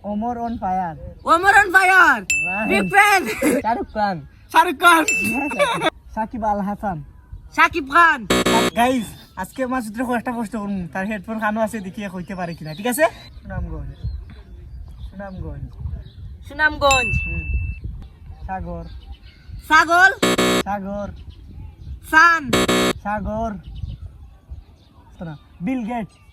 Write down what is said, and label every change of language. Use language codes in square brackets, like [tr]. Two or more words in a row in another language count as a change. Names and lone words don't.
[en] Omar on fire. Omar on fire. Right. Big fan. Shahrukh Khan. Shahrukh Khan. Shakib Al Hasan. Shakib Khan. [bn] গাইস আজকে আমার চিত্র একটা প্রশ্ন করুন, তার হেডফোন কানো আছে দেখিয়ে কইতে পারে কিনা, ঠিক আছে? সুনামগঞ্জ। সুনামগঞ্জ। সুনামগঞ্জ। সাগর। ছাগল। সাগর। সান। সাগর। বিল গেট।